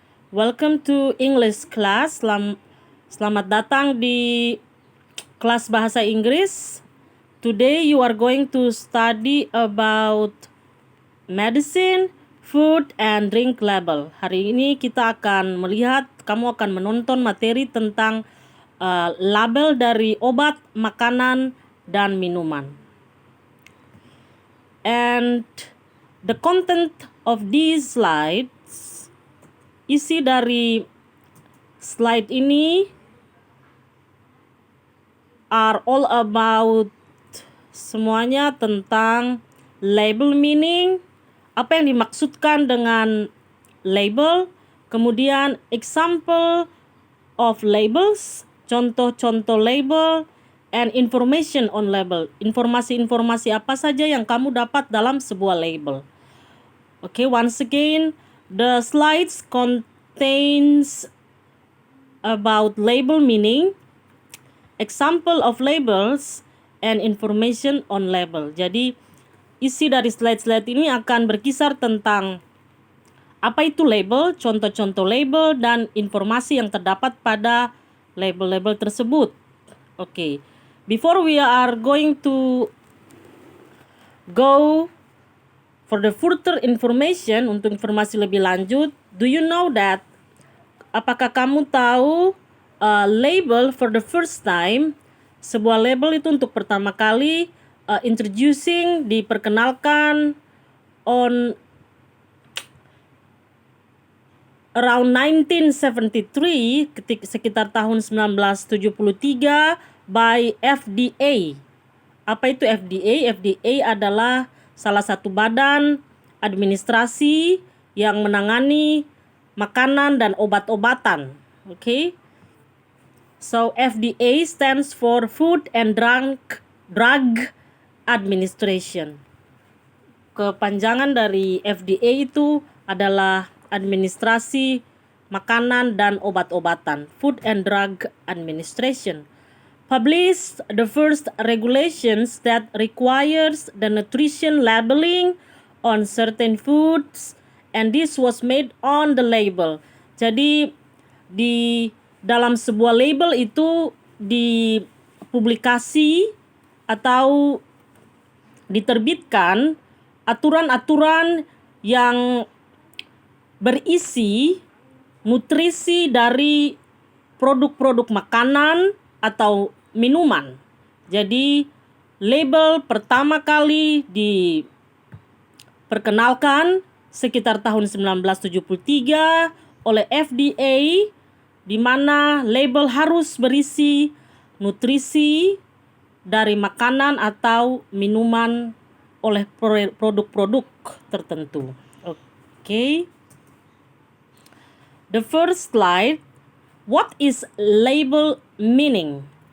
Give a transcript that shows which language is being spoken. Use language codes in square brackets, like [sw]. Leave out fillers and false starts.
[en] Welcome to English class. [id] Selamat datang di kelas bahasa Inggris. [en] Today you are going to study about medicine, food, and drink label. [id] Hari ini kita akan melihat, kamu akan menonton materi tentang label dari obat, makanan, dan minuman. [en] And the content of these slides, [id] isi dari slide ini [en] are all about [id] semuanya tentang [en] label meaning, [id] apa yang dimaksudkan dengan label, kemudian [en] example of labels, [id] contoh-contoh label, [en] and information on label. [id] Informasi-informasi apa saja yang kamu dapat dalam sebuah label. [en] Okay, once again, the slides contains about label meaning, example of labels, and information on label. [id] Jadi, isi dari slide-slide ini akan berkisar tentang apa itu label, contoh-contoh label, dan informasi yang terdapat pada label-label tersebut. [en] Okay. Before we are going to go for the further information, [id] untuk informasi lebih lanjut, [en] do you know that, [id] apakah kamu tahu label [en] for the first time, [id] sebuah label itu untuk pertama kali [en] introducing, [id] diperkenalkan [en] on around 1973, [id] sekitar tahun 1973 [en] by FDA. [id] Apa itu FDA? FDA adalah salah satu badan administrasi yang menangani makanan dan obat-obatan. [en] Okay? So FDA stands for Food and Drug Administration. [id] Kepanjangan dari FDA itu adalah administrasi makanan dan obat-obatan, Food and Drug Administration. [en] Published the first regulations that requires the nutrition labeling on certain foods, and this was made on the label. [id] Jadi di dalam sebuah label itu dipublikasi atau diterbitkan aturan-aturan yang berisi nutrisi dari produk-produk makanan atau minuman. Jadi label pertama kali diperkenalkan sekitar tahun 1973 oleh FDA, di mana label harus berisi nutrisi dari makanan atau minuman oleh produk-produk tertentu. [en] Okay. The first slide, what is label meaning?